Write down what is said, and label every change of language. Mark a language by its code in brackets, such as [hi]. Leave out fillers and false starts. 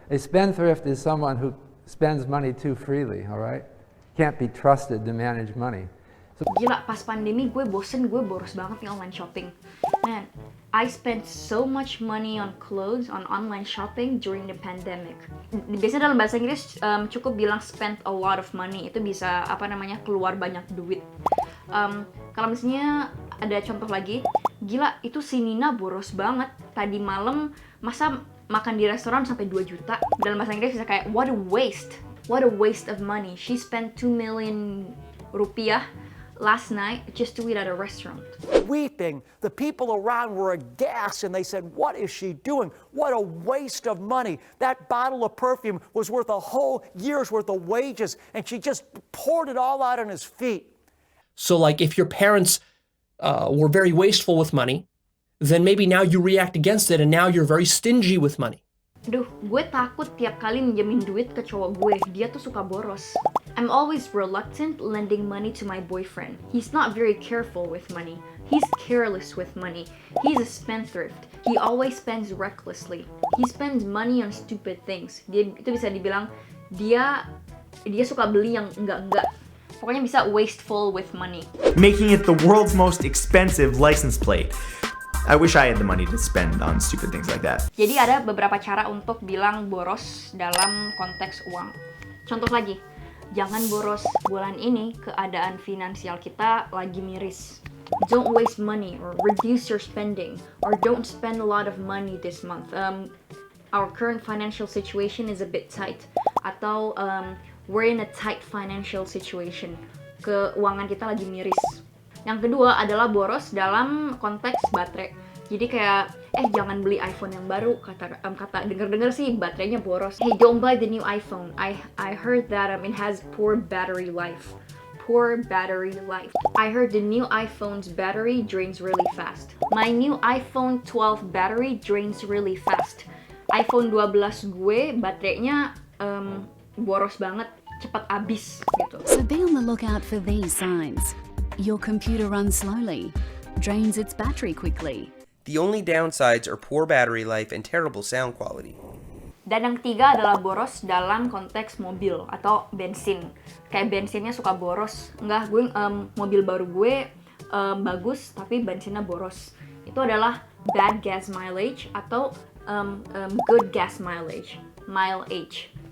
[en] A spendthrift is someone who spends money too freely, all right? Can't be trusted to manage money. [id] Gila, pas pandemi gue bosen, gue boros banget nih online shopping. [en] Man, I spent so much money on clothes, on online shopping during the pandemic. [id] Biasanya dalam bahasa Inggris cukup bilang [en] spend a lot of money. [id] Itu bisa keluar banyak duit. Kalau misalnya ada contoh lagi, gila itu si Nina boros banget. Tadi malam masa makan di restoran sampai 2 juta. Dalam bahasa Inggris bisa kayak [en] what a waste. What a waste of money. She spent 2 million rupiah last night just to eat at a restaurant. Weeping, the people around were aghast and they said, what is she doing? What a waste of money. That bottle of perfume was worth a whole year's worth of wages and she just poured it all out on his feet. So like if your parents were very wasteful with money, then maybe now you react against it and now you're very stingy with money. [id] Duh, gue takut tiap kali minjemin duit ke cowok gue. Dia tuh suka boros. [en] I'm always reluctant lending money to my boyfriend. He's not very careful with money. He's careless with money. He's a spendthrift. He always spends recklessly. He spends money on stupid things. [id] Itu bisa dibilang dia suka beli yang enggak-enggak. Pokoknya bisa [en] wasteful with money. Making it the world's most expensive license plate. I wish I had the money to spend on stupid things like that. [id] Jadi ada beberapa cara untuk bilang boros dalam konteks uang. Contoh lagi, jangan boros bulan ini, keadaan finansial kita lagi miris. [en] Don't waste money or reduce your spending or don't spend a lot of money this month. Our current financial situation is a bit tight. Atau we're in a tight financial situation. [id] Keuangan kita lagi miris. Yang kedua adalah boros dalam konteks baterai. Jadi kayak, jangan beli iPhone yang baru. Kata denger sih baterainya boros. [en] Hey, don't buy the new iPhone. I heard that it has poor battery life. Poor battery life. I heard the new iPhone's battery drains really fast. My new iPhone 12 battery drains really fast. [id] iPhone 12 gue baterainya boros banget, cepat habis gitu. [en] So be on the lookout for these signs. Your computer runs slowly, drains its battery quickly. The only downsides are poor battery life and terrible sound quality. [id] Dan yang ketiga adalah boros dalam konteks mobil atau bensin. Kayak bensinnya suka boros. Enggak, mobil baru gue bagus tapi bensinnya boros. Itu adalah [en] bad gas mileage atau good gas mileage. Mileage.